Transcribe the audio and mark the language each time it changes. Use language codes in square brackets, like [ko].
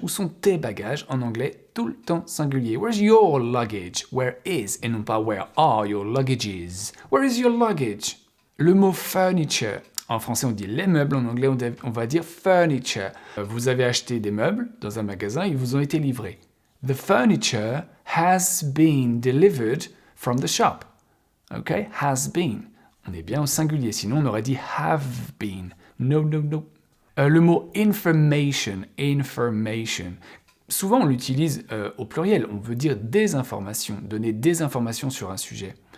[fr] Où sont tes bagages? En anglais, tout le temps singulier. [en] Where's your luggage? Where is? [fr] Et non pas [en] where are your luggages? Where is your luggage? [fr] Le mot [en] furniture. [fr] En français, on dit les meubles. En anglais, on va dire furniture. Vous avez acheté des meubles dans un magasin, ils vous ont été livrés. [en] The furniture has been delivered from the shop. Ok? Has been. [fr] On est bien au singulier. Sinon, on aurait dit [en] have been. No, no, no. [fr] Le mot information, information. Souvent, on l'utilise au pluriel. On veut dire des informations, donner des informations sur un sujet.